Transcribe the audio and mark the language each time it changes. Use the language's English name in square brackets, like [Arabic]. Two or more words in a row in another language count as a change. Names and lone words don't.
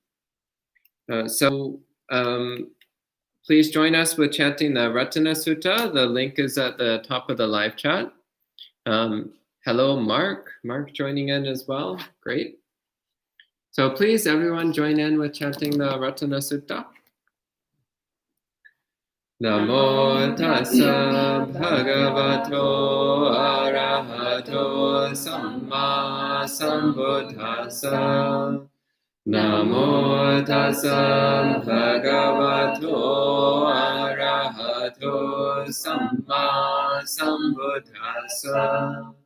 [English] So please join us with chanting the Ratana Sutta. The link is at the top of the live chat. Hello, Mark. Mark joining in as well. Great. So please, everyone, join in with chanting the Ratana Sutta. [Pali] Namo tassa bhagavato arahato samma sambuddhassa. Namo tassa bhagavato arahato samma sambuddhassa.